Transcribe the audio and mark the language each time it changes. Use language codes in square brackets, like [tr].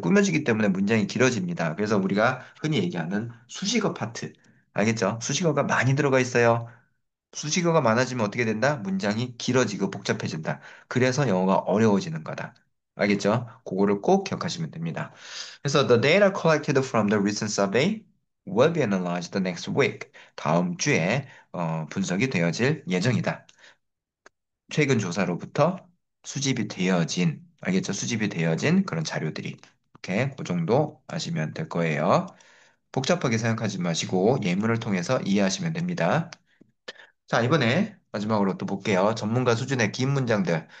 [ko] 꾸며주기 때문에 문장이 길어집니다. 그래서 우리가 흔히 얘기하는 수식어 파트. 알겠죠? 수식어가 많이 들어가 있어요. 수식어가 많아지면 어떻게 된다? 문장이 길어지고 복잡해진다. 그래서 영어가 어려워지는 거다. 알겠죠? 그거를 꼭 기억하시면 됩니다. 그래서 [en] the data collected from the recent survey will be analyzed next week. [ko] 다음 주에 분석이 되어질 예정이다. 최근 조사로부터 수집이 되어진, 알겠죠? 수집이 되어진 그런 자료들이. 이렇게 그 정도 아시면 될 거예요. 복잡하게 생각하지 마시고 예문을 통해서 이해하시면 됩니다. 자, 이번에 마지막으로 또 볼게요. 전문가 수준의 긴 문장들.